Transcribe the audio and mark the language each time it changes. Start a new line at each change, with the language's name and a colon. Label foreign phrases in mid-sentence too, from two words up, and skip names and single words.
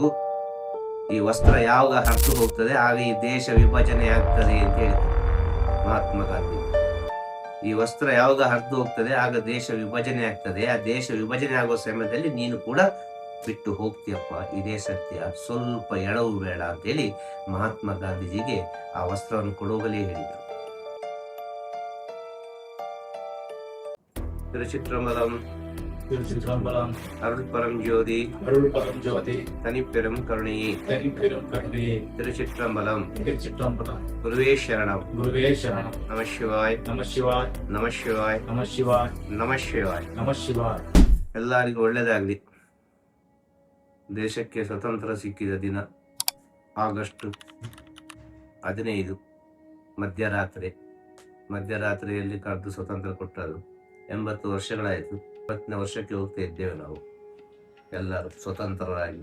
Kannada: ಈ ವಸ್ತ್ರ ಯಾವಾಗ ಹರಿದು ಹೋಗ್ತದೆ ಆಗ ಈ ದೇಶ ವಿಭಜನೆ ಆಗ್ತದೆ ಅಂತ ಹೇಳಿದ್ದಾರೆ ಮಹಾತ್ಮ ಗಾಂಧಿ. ಈ ವಸ್ತ್ರ ಯಾವಾಗ ಹರಿದು ಹೋಗ್ತದೆ ಆಗ ದೇಶ ವಿಭಜನೆ ಆಗ್ತದೆ. ಆ ದೇಶ ವಿಭಜನೆ ಆಗುವ ಸಮಯದಲ್ಲಿ ನೀನು ಕೂಡ ಬಿಟ್ಟು ಹೋಗ್ತೀಯಪ್ಪ, ಇದೇ ಸತ್ಯ, ಸ್ವಲ್ಪ ಎಡವು ಬೇಡ ಅಂತೇಳಿ ಮಹಾತ್ಮ ಗಾಂಧೀಜಿಗೆ ಆ ವಸ್ತ್ರವನ್ನು ಕೊಡುವಾಗಲೇ ಹೇಳಿದರು.
Tamil: திருச்சிற்றம்பலம் திருச்சிற்றம்பலம். அருள் பரம் ஜோதி அருள் பரம் ஜோதி தனிப்பெரும் கருணையே தனிப்பெரும் கருணையே. திருச்சிற்றம்பலம். திருச்சிற்றம்பலம். குருவே சரணம். குருவே சரணம். நம சிவாய். நம சிவாய். நம சிவாய். நம சிவாய்.
Kannada: ನಮ ಶಿವಾಯ.
Tamil: நம சிவாய்.
Kannada: ಎಲ್ಲರಿಗೂ ಒಳ್ಳೆಯದಾಗಲಿ. ದೇಶಕ್ಕೆ ಸ್ವತಂತ್ರ ಸಿಕ್ಕಿದ ದಿನ ಆಗಸ್ಟ್ 15 ಮಧ್ಯರಾತ್ರಿಯಲ್ಲಿ ಕರೆದು ಸ್ವತಂತ್ರ ಕೊಟ್ಟರು. 80 ವರ್ಷಗಳಾಯಿತು. 20ನೇ ವರ್ಷಕ್ಕೆ ಹೋಗ್ತಾ ಇದ್ದೇವೆ ನಾವು ಎಲ್ಲರೂ ಸ್ವತಂತ್ರರಾಗಿ.